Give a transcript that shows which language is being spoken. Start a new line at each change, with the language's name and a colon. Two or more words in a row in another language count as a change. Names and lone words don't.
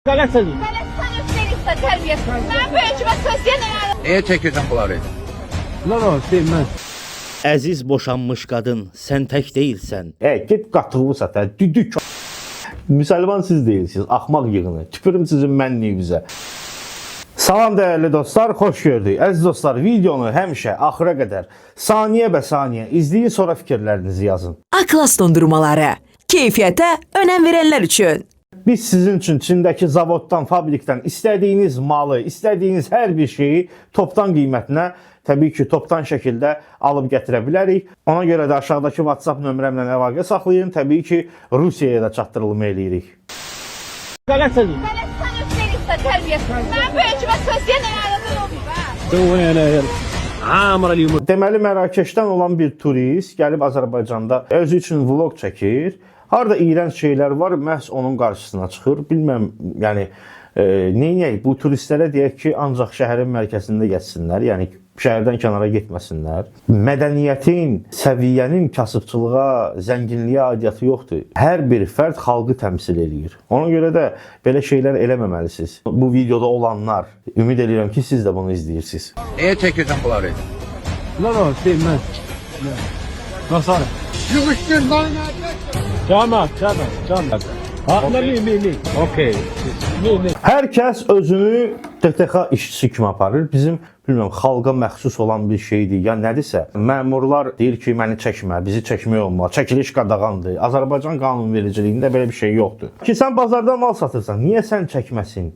Turkish: Galatasaray. Sen üstelik de terbiyesiz. Ben böyücüme söz yeniden. Niye çekiyorsun bunları? Lan sevmez.
Azerbaijani: Əziz boşanmış qadın, sən tək deyilsən. Git qatığı sata, düdük. Müsəlman siz değilsiniz, axmaq yığını. Tüpürüm sizin mənliyinizə. Salam değerli dostlar, xoş gördük. Əziz dostlar, videonu həmişə axıra qədər saniyə bə saniyə izləyin, sonra fikirlərinizi yazın. A-Class dondurmaları. Keyfiyyətə önəm verənlər üçün. Biz sizin için Çindəki zavoddan, fabrikdən istədiyiniz malı, istədiyiniz hər bir şeyi toptan qiymətinə, təbii ki, toptan şəkildə alıb gətirə bilərik. Ona görə də aşağıdakı WhatsApp nömrəmlə əlaqə saxlayın. Təbii ki, Rusiyaya da çatdırılma eləyirik.
Turkish: Galatasaray. Sen üstelik de terbiyesiz. Ben böyücüme söz yeniden.
Azerbaijani: Deməli, Mərakeşdən olan bir turist gəlib Azərbaycanda özü üçün vlog çəkir. Harada iğrənc şeylər var, məhz onun qarşısına çıxır. Bilməm, yəni neynəyək? Bu turistlərə deyək ki, ancaq şəhərin mərkəzində getsinlər, yəni şəhərdən kənara getməsinlər. Mədəniyyətin, səviyyənin kasıbçılığa, zənginliyə aidiyyatı yoxdur. Hər bir fərd xalqı təmsil eləyir. Ona görə də belə şeylər eləməməlisiniz. Bu videoda olanlar, ümid edirəm ki, siz də bunu izləyirsiniz.
Turkish: Niye çekiyorsun bunları? Lan sevmez. Nasıl? Tamam. Mi. Okey.
Azerbaijani: Hər kəs özünü TTX işçisi kimi aparır. Bizim bilmirəm, xalqa məxsus olan bir şeydir. Ya nədirsə, məmurlar deyir ki, məni çəkmə, bizi çəkmək olmaz. Çəkiliş qadağandır. Azərbaycan qanunvericiliyində belə bir şey yoxdur. Ki sən bazarda mal satırsan, niyə sən çəkməsin?